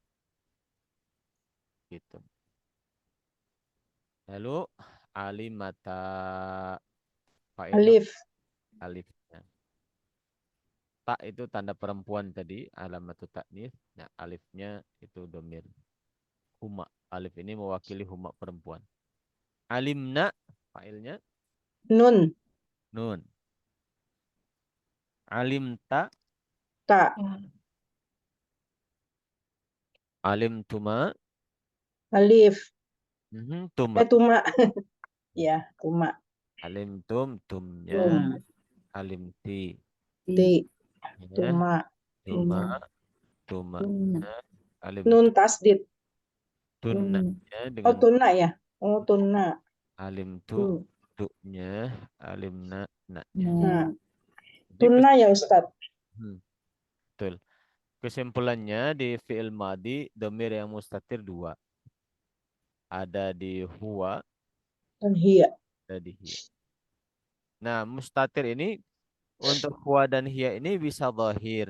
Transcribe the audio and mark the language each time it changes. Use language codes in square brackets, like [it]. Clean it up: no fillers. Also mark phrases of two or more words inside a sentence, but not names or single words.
[id] Gitu. Lalu alimata failnya Alif. alifnya. Tak itu tanda perempuan tadi, [ar] علامة التأنيث. [id] Nah, alifnya itu [ar] ضمير هما. [id] Alif ini mewakili huma perempuan. Alimna failnya Nun. nun. Alimta Ta. alimtuma Alif. tuma. Tuma. Ya, tuma. Alimtum tumnya. Tum. Alimti Ti. ya. Tuma. Tuma tuma. Alim Nun tasdid. tunna ya, Oh, dengan tuna ya? Oh, tuna. alim tu nya alimna na. Nah, Jadi tuna ya Ustadz. betul. Kesimpulannya di [ar] فعل ماضي [id] domir yang mustatir dua. Ada di huwa, Dan hiya. ada di hiya. Nah, mustatir ini untuk huwa dan hiya ini bisa zahir.